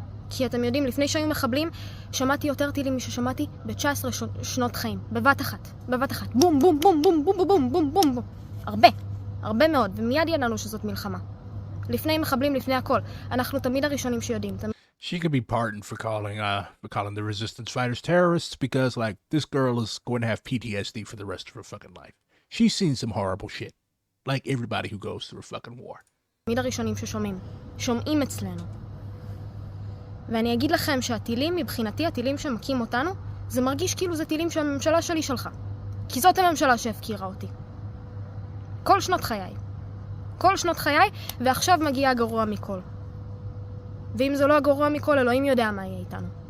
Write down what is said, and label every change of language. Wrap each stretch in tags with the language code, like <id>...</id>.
<he>כי אתם יודעים, לפני שהיו מחבלים, שמעתי יותר טילים מששמעתי ב-19 שנות חיים. בבת אחת. בבת אחת. בום, בום, בום, בום, בום, בום, בום, בום, בום. הרבה. הרבה מאוד. ומיד ידענו שזאת מלחמה. לפני מחבלים, לפני הכל. אנחנו תמיד הראשונים שיודעים.</he> <en>She could be pardoned for calling the resistance fighters terrorists because, like, this girl is going to have PTSD for the rest of her fucking life. She's seen some horrible shit. Like everybody who goes through a fucking war.</en> <he>תמיד הראשונים ששומעים. שומעים אצלנו. ואני אגיד לכם שהטילים, מבחינתי, הטילים שמקים אותנו, זה מרגיש כאילו זה טילים שהממשלה שלי שלחה. כי זאת הממשלה שהפקירה אותי. כל שנות חיי. כל שנות חיי, ועכשיו מגיע הגרוע מכל. ואם זה לא הגרוע מכל, אלוהים יודע מה יהיה איתנו.</he>